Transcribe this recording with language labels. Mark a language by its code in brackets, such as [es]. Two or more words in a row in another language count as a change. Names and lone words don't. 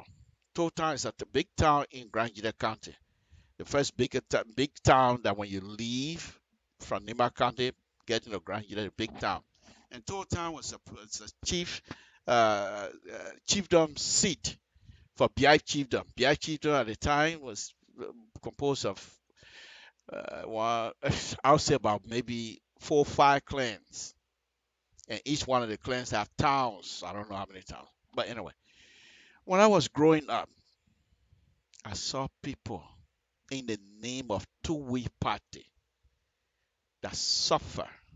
[en] Total is a big town in Grand Gila County. The first big town that when you leave from Nima County, get into Grand Gila, big town. And Total was a chiefdom seat for Biai chiefdom. Biai chiefdom at the time was composed of I'll say about maybe 4 or 5 clans, and each one of the clans have towns. I don't know how many towns, but anyway, when I was growing up, I saw people in the name of two-way party that suffer.